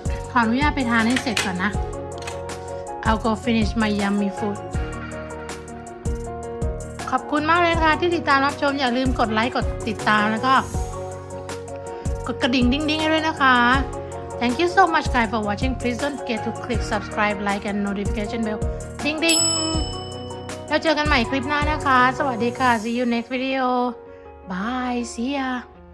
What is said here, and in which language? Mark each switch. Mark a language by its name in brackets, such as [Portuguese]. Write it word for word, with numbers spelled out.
[Thai] ขออนุญาตไปทานให้เสร็จก่อนนะ [English] I'll go finish my yummy food [Thai] ขอบคุณมากเลยค่ะที่ติดตามรับชมอย่าลืมกดไลค์กดติดตามแล้วก็กดกระดิ่งดิ้งๆให้ด้วยนะคะ [English] Thank you so much guys for watching. Please don't forget to click subscribe, like and notification bell. Ding ding. [Thai] แล้วเจอกันใหม่คลิปหน้านะคะ สวัสดีค่ะ [English] See you next video. Bye. See ya.